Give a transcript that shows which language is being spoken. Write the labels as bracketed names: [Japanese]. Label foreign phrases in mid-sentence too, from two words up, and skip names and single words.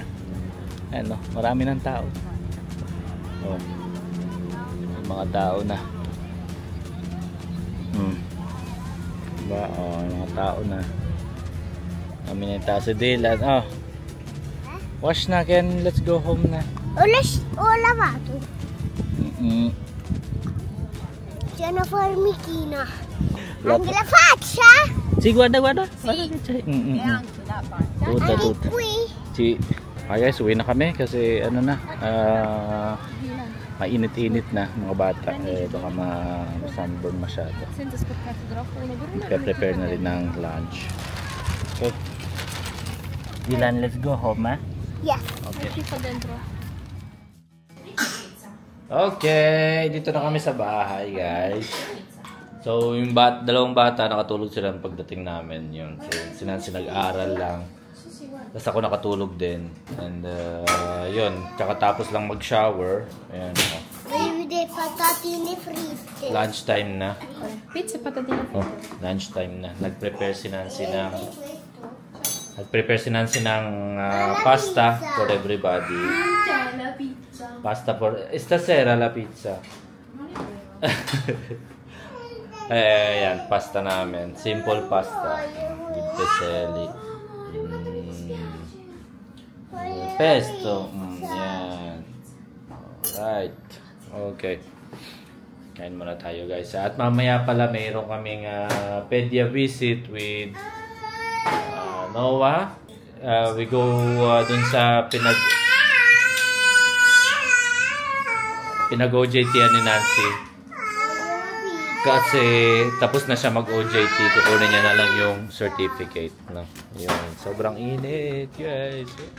[Filipino] Ayan, no? Marami ng tao. Oh. May mga tao na. Diba? Oh, mga tao na. Kami na yung tao sa Dylan. Oh. Wash na, [English] Ken. Let's go home na. [Italian] Ho lavato. C'è una formichina. Anche la faccia? Si, guarda. Guarda. E anche la faccia. Tuta. Anche qui? Si. [Filipino] Ay guys, uwi na kami kasi ano na. Mainit-init na mga bata. Baka ma-sunburn masyado. [Italian] Senza spaccato troppo. [Filipino] Prepare na rin ng lunch. Okay. [English] Dylan, let's go home, ha? Yes. Okay. [Italian] Metti qua dentro. [Filipino] Okay, dito na kami sa bahay, guys. So, yung dalawang bata nakatulog sila pagdating namin. Yun. So, nag-aaral lang. Tapos ako nakatulog din. And, yun. Kakatapos lang mag-shower. Ayan. [Italian] Voglio vedere patatine fritte. [Filipino] Lunchtime na. [Italian] Pizza e patatine. [Filipino] Oh, lunchtime na. Nag-prepare si Nancy ng pasta [English] for everybody. [Italian] La pizza. Pasta for stasera la pizza. [Filipino] Ayan, pasta namin. [English] Simple pasta. With peselli. Pesto. Yan. Alright. Okay. [Filipino] Kain muna tayo, guys. At mamaya pala mayroon kaming [English] pedia visit with [Filipino] Noah. [English] We go [Filipino] dun sa pinag-OJT-an ni Nancy. Kasi tapos na siya mag-OJT. Kukunin niya na lang yung certificate. No? Yun. Sobrang init, guys.